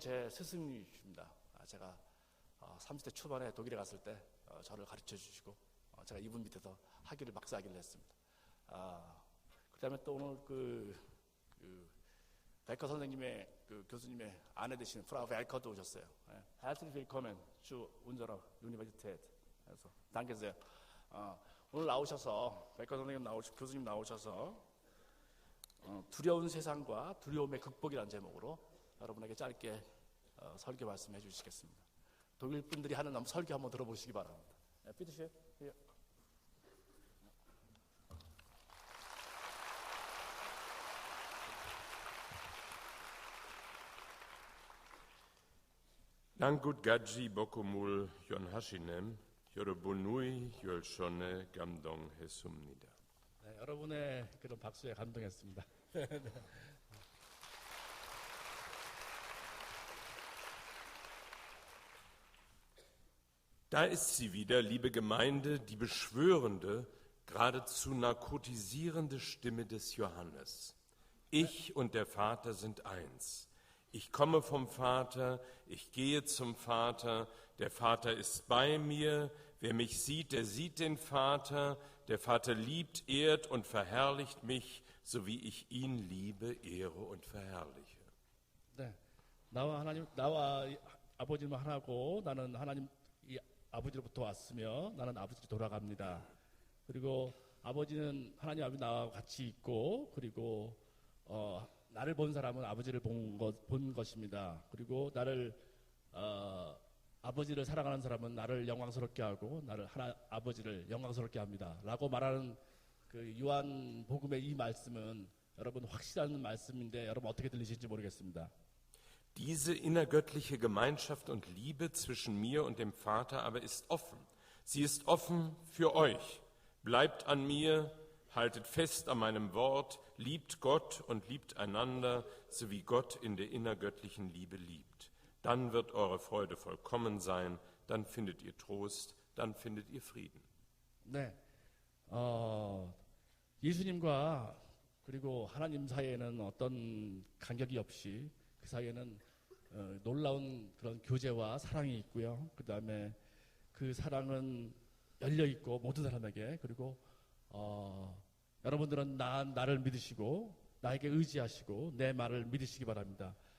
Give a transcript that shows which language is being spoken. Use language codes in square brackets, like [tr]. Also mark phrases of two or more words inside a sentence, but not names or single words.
[ko] 제 스승님이십니다. 제가 30대 초반에 독일에 갔을 때 저를 가르쳐 주시고 제가 이분 밑에서 학위를 박사학위를 했습니다. 그 다음에 또 오늘 그 베커 선생님의 교수님의 아내 되시는 프라우 벨커도 오셨어요. [de] Herzlich willkommen zu unserer Universität. [ko] 그래서 danke. 오늘 나오셔서 베커 선생님 교수님 나오셔서 두려운 세상과 두려움의 극복이라는 제목으로 여러분에게 짧게 설교 말씀해 주시겠습니다. 독일 분들이 하는 설교 한번 들어보시기 바랍니다. 비트쉐. Nangut Gadji Bokomul Yonhashinem 여러분의 열선에 감동했습니다. 네, 여러분의 그런 박수에 감동했습니다. [de] Da ist sie wieder, liebe Gemeinde, die beschwörende, geradezu narkotisierende Stimme des Johannes. Ich und der Vater sind eins. Ich komme vom Vater, ich gehe zum Vater, der Vater ist bei mir. Wer mich sieht, der sieht den Vater. Der Vater liebt, ehrt und verherrlicht mich, so wie ich ihn liebe, ehre und verherrliche. [ko] 네, 나와 아버지는 하나고 나는 하나님 아버지로부터 왔으며 나는 아버지로 돌아갑니다. 그리고 아버지는 하나님 아버지 나와 같이 있고 그리고 나를 본 사람은 아버지를 본 것입니다. 그리고 아버지를 사랑하는 사람은 나를 영광스럽게 하고 아버지를 영광스럽게 합니다. 라고 말하는 그 요한복음의 이 말씀은 여러분 확실한 말씀인데 여러분 어떻게 들리실지 모르겠습니다. [de] Diese innergöttliche Gemeinschaft und Liebe zwischen mir und dem Vater aber ist offen. Sie ist offen für euch. Bleibt an mir, haltet fest an meinem Wort, liebt Gott und liebt einander, so wie Gott in der innergöttlichen Liebe liebt. Dann wird eure Freude vollkommen sein, dann findet ihr Trost, dann findet ihr Frieden. [ko] 네, 예수님과 그리고 하나님 사이에는 어떤 간격이 없이 그 사이에는 놀라운 그런 교제와 사랑이 있고요. 그 다음에 그 사랑은 열려 있고 모든 사람에게 그리고 여러분들은 나를 믿으시고 나에게 의지하시고 내 말을 믿으시기 바랍니다.